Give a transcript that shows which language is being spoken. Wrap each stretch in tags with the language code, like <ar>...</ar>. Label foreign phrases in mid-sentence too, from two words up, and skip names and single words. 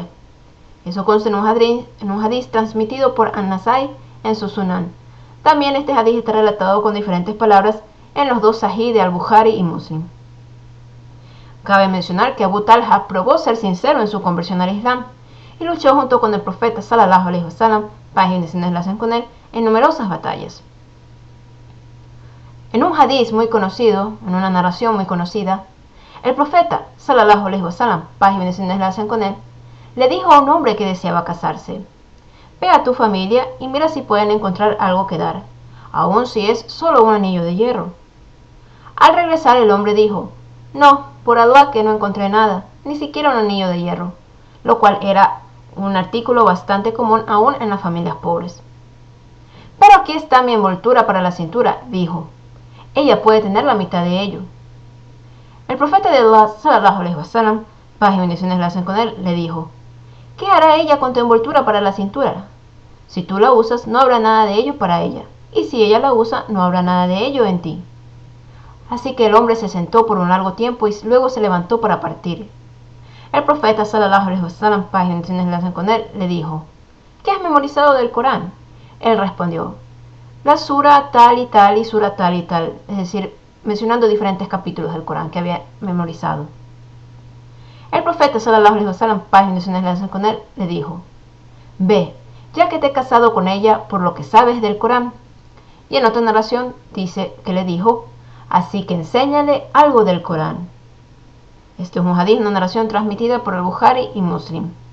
<es>Eso consta en un hadiz transmitido por An-Nasai en su Sunan. También este hadiz está relatado con diferentes palabras en los dos Sahih de Al-Bukhari y Muslim. Cabe mencionar que Abu Talha probó ser sincero en su conversión al Islam y luchó junto con el profeta</es> <ar>صلى الله عليه وسلم,</ar> <es>paz y bendiciones relación con él, en numerosas batallas. En un hadiz muy conocido, en una narración muy conocida, el profeta</es> <ar>صلى الله عليه وسلم,</ar> <es>paz y bendiciones relación con él, le dijo a un hombre que deseaba casarse: ve a tu familia y mira si pueden encontrar algo que dar, aun si es solo un anillo de hierro. Al regresar el hombre dijo: no, por Allah que no encontré nada, ni siquiera un anillo de hierro, lo cual era un artículo bastante común aún en las familias pobres. Pero aquí está mi envoltura para la cintura, dijo. Ella puede tener la mitad de ello. El profeta de Allah,</es> <ar>صلى الله عليه وسلم,</ar> <es>paz y bendiciones relación con él, le dijo: ¿qué hará ella con tu envoltura para la cintura? Si tú la usas, no habrá nada de ello para ella, y si ella la usa, no habrá nada de ello en ti. Así que el hombre se sentó por un largo tiempo y luego se levantó para partir. El profeta</es> <ar>صلى الله عليه وسلم,</ar> <es>paz y bendiciones relación con él, le dijo: ¿qué has memorizado del Corán? Él respondió: la sura tal y sura tal y tal, es decir, mencionando diferentes capítulos del Corán que había memorizado. El profeta</es> <ar>صلى الله عليه وسلم,</ar> <es>paz y bendiciones relación con él, le dijo: ve, ya que te he casado con ella por lo que sabes del Corán. Y en otra narración dice que le dijo: así que enséñale algo del Corán. Este es un hadith, una narración transmitida por el Bukhari y Muslim.</es>